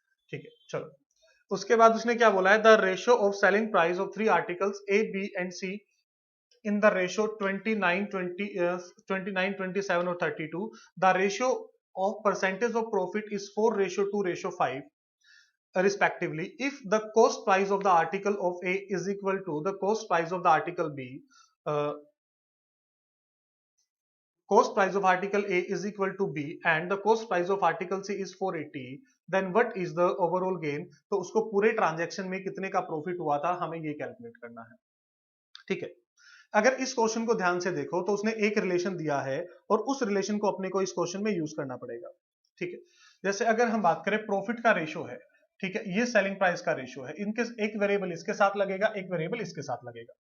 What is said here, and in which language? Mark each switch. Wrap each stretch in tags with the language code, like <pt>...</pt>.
<hi>ठीक है, चलो उसके बाद उसने क्या बोला है,</hi> <en>The ratio of selling price of 3 articles A, B and C in the ratio 29, 20, 29, 27 or 32, the ratio of percentage of profit is 4:2:5 respectively. If the cost price of the article of A is equal to the cost price of the article B, cost price of article A is equal to B and the cost price of article C is 480, then what is the overall gain?</en> <hi>तो उसको पूरे transaction में कितने का profit हुआ था हमें ये कैलकुलेट करना है। ठीक है, अगर इस क्वेश्चन को ध्यान से देखो तो उसने एक रिलेशन दिया है और उस रिलेशन को अपने को इस क्वेश्चन में यूज करना पड़ेगा। ठीक है, जैसे अगर हम बात करें प्रॉफिट का रेशो है, ठीक है, ये सेलिंग प्राइस का रेशो है, इनके एक वेरिएबल इसके साथ लगेगा, एक वेरिएबल इसके साथ लगेगा।</hi>